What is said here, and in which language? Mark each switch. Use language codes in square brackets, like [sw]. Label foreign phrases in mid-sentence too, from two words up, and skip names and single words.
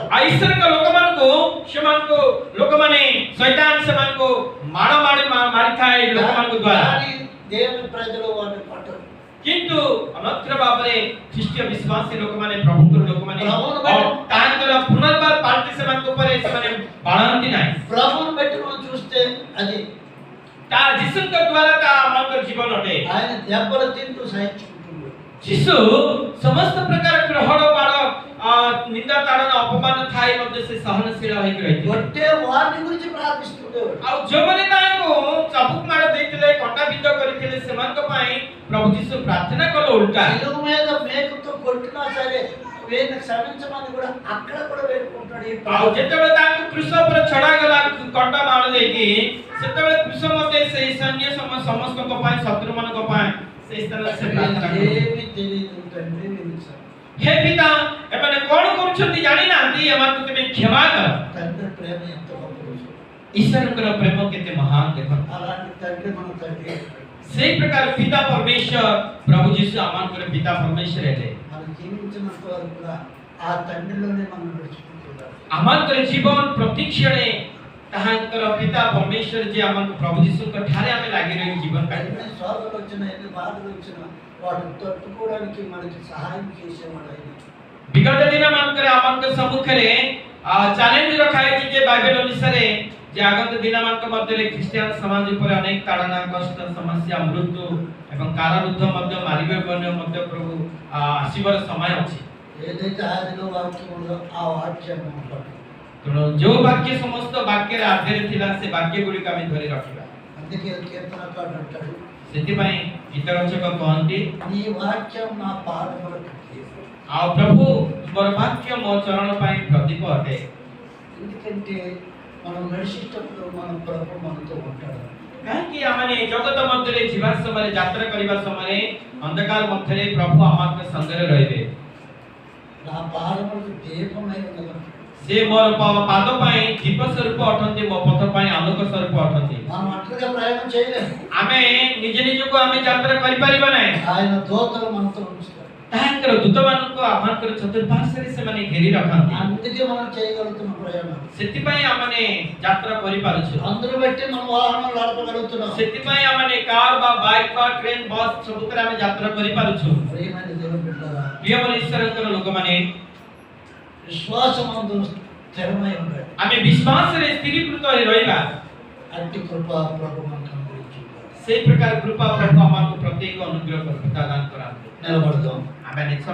[or] ଆଉ ଈଶ୍ୱରଙ୍କ ସେମାନଙ୍କୁ ଲୋକମାନେ ଶୈତାନ ସେମାନଙ୍କୁ ମାଡ଼ ମାରିଥାଏ ଲୋକମାନଙ୍କ ଦ୍ୱାରା। [te] కానీ దేవుని ప్రజలు వారిని కొట్టరు. [or] କିନ୍ତୁ ଅନତ୍ର ଭାବରେ ଖ୍ରୀଷ୍ଟୀୟ ବିଶ୍ୱାସୀ ଲୋକମାନେ, ପ୍ରଭୁଙ୍କର ଲୋକମାନେ ତାଙ୍କର ପୁନର୍ବାର ପାଲ୍ଟି ସେମାନଙ୍କ ଉପରେ ସେମାନେ ପାଳନ୍ତି ନାହିଁ। [te] ప్రభువుని బట్టి మనం చూస్తే అది [or] ତା ଯୀଶୁଙ୍କ ଦ୍ୱାରା ତା ଆମଙ୍କର ଜୀବନ ଅଟେ। [te] ఆయన దెబ్బలు తింటూ సహించుకుంటున్నాడు. [or] ଯୀଶୁ ସମସ୍ତ ପ୍ରକାର ଗ୍ରହଣ, ବାଡ଼, ନିନ୍ଦା, ତାଡ଼ନା, ଅପମାନ ଥାଇ ମଧ୍ୟ ସେ ସହନଶୀଳ ହେଇକି ରହିଥିଲେ। [te] కొట్టే వారిని గురించి ప్రార్థిస్తుండేవాడు. [or] ଆଉ ଯେଉଁମାନେ ତାଙ୍କୁ ଚାବୁକ ମାଡ଼ ଦେଇଥିଲେ, କଣ୍ଟା ବିନ୍ଧ କରିଥିଲେ, ସେମାନଙ୍କ ପାଇଁ ପ୍ରଭୁ ଯୀଶୁ ପ୍ରାର୍ଥନା କଲେ ଉଲ୍ଟା। [te] శిలువ మీద మేకుతో కొట్టినా సరే వేణు క్షమించమని కూడా అక్కడ కూడా వేడుకుంటాడు. [or] ଆଉ ଯେତେବେଳେ ତାଙ୍କୁ କ୍ରୁଶ ଉପରେ ଛଡ଼ାଗଲା କଣ୍ଟା ମାଡ଼ ଦେଇକି, ସେତେବେଳେ କ୍ରୁଶ ମଧ୍ୟ ସେଇ ସୈନ୍ୟ ସମସ୍ତଙ୍କ ପାଇଁ, ଶତ୍ରୁମାନଙ୍କ ପାଇଁ ସେଇ ସ୍ଥାନରେ ସେ ପ୍ରାର୍ଥନା କଲେ। [te] ఏమీ తెలియదు తండ్రి, [or] ହେ ପିତା, ଏମାନେ କଣ କରୁଛନ୍ତି ଜାଣି ନାହାନ୍ତି, ଏମାନଙ୍କୁ ତୁମେ କ୍ଷମା କର। [te] తండ్రి ప్రేమ ఎంత గొప్పదో. [or] ଈଶ୍ୱରଙ୍କର ପ୍ରେମ କେତେ ମହାନ ଦେଖନ୍ତୁ। [te] అలాంటి తండ్రి మన తండ్రి. [or] ସେଇ ପ୍ରକାର ପିତା ପରମେଶ୍ୱର ପ୍ରଭୁ ଯୀଶୁ ଆମଙ୍କର ପିତା ପରମେଶ୍ୱର ହେଲେ। [te] మనం జీవించినంత వరకు కూడా ఆ తండ్రిలోనే మనం నడుచుకుంటున్నాం. [or] ଆମଙ୍କର ଜୀବନ ପ୍ରତିକ୍ଷଣେ ତାହାଙ୍କର ପିତା ପରମେଶ୍ୱର ଯେ ଆମକୁ ପ୍ରଭୁ ଯୀଶୁଙ୍କ ଠାରେ ଆମେ ଲାଗି ରହି ଜୀବନ କାଟିବା। [te] ఎన్ని శోధనలు వచ్చినా ఎన్ని బాధలు వచ్చినా వాటిని తట్టుకోవడానికి మనకి సహాయం చేసేవాడు ఆయన. [or] ବିଗତ ଦିନ ମାନଙ୍କରେ ଆମଙ୍କ ସମ୍ମୁଖରେ ଚ୍ୟାଲେଞ୍ଜ ରଖାଯାଇଛି ଯେ ବାଇବେଲ ଅନୁସାରେ ଯେ ଆଗତ ଦିନ ମାନଙ୍କ ମଧ୍ୟରେ ଖ୍ରୀଷ୍ଟିଆନ ସମାଜ ଉପରେ ଅନେକ ତାଡ଼ନା, କଷ୍ଟ, ସମସ୍ୟା, ମୃତ୍ୟୁ ଏବଂ କାରାରୁଦ୍ଧ ମଧ୍ୟ ମାରିବା ମଧ୍ୟ ପ୍ରଭୁ ଆସିବାର ସମୟ ଅଛି। [te] ఏదైతే ఆదిలో వాక్యం ఉందో ఆ వాక్యాన్ని మనం పట్టుకోవాలి. [or] ତେଣୁ ଯୋଉ ବାକ୍ୟ ସମସ୍ତ ବାକ୍ୟରେ ଆଧାରରେ ଥିଲା ସେ ବାକ୍ୟ ଗୁଡ଼ିକ ଆମେ ଧରି ରଖିବା। [te] అందుకే కీర్తనకారుడు అంటాడు, [or] ସେଥିପାଇଁ ଗୀତରଚକ କହନ୍ତି, [te] నీ వాక్యం నా పాదములకు దీపం. [or] ଆଉ ପ୍ରଭୁ ତୁମର ବାକ୍ୟ ମୋ ଚରଣ ପାଇଁ ପ୍ରଦୀପ ଅଟେ। [te] ఎందుకంటే మనం నడిచేటప్పుడు మన ప్రభు మనతో ఉంటాడు. [or] କାହିଁକି ଆମେ ଜଗତ ମଧ୍ୟରେ ଯିବା ସମୟରେ, ଯାତ୍ରା କରିବା ସମୟରେ ଅନ୍ଧକାର ମଧ୍ୟରେ ପ୍ରଭୁ ଆମଙ୍କ ସଙ୍ଗରେ ରହିବେ। [te] నా పాదములకు దీపమై ఉన్నది. [or] ସେ ମୋର ପାଦ ପାଇଁ ଦୀପ ସ୍ୱରୂପ ଅଟନ୍ତି, ମୋ ପଥ ପାଇଁ ଆଲୋକ ସ୍ୱରୂପ ଅଟନ୍ତି। [te] మనం ఒంటరిగా ప్రయాణం చేయలేము. [or] ଆମେ ନିଜ ନିଜକୁ ଆମେ ଯାତ୍ରା କରିପାରିବା ନାହିଁ। [te] ఆయన దూతలు మనతో ఉంచుతారు. [or] ତାହାଙ୍କର ଦୂତମାନଙ୍କୁ ଆମଙ୍କର ଚତୁଃପାର୍ଶ୍ୱରେ ସେମାନେ ଘେରି ରଖନ୍ତି। [te] అందుకే మనం చేయగలుగుతున్న ప్రయాణం. [or] ସେଥିପାଇଁ ଆମେ ଯାତ୍ରା କରିପାରୁଛୁ। [te] అందరూ బట్టి మనం వాహనాలు నడపగలుగుతున్నాం. [or] ସେଥିପାଇଁ ଆମେ କାର୍ ବା ବାଇକ୍ ବା ଟ୍ରେନ୍ ବସ୍ ସବୁଥିରେ ଆମେ ଯାତ୍ରା କରିପାରୁଛୁ। [te] ప్రియమైన దేవుని బిడ్డలారా, [or] ପ୍ରିୟమైన ଈଶ୍ୱରଙ୍କର ଲୋକମାନେ, [te] విశ్వాసమందు స్థిరమై ఉండండి. [or] ଆମେ ବିଶ୍ୱାସରେ ସ୍ଥିରୀକୃତ ହୋଇ ରହିବା। [te] అట్టి కృప ప్రభు మనకు అనుగ్రహించుగాక. [or] ସେଇ ପ୍ରକାର କୃପା ପ୍ରଭୁ ଆମକୁ ପ୍ରତ୍ୟେକ ଅନୁଗ୍ରହ ପ୍ରଦାନ କରାନ୍ତୁ। [te] నిలబడదాం. [or] ଆମେ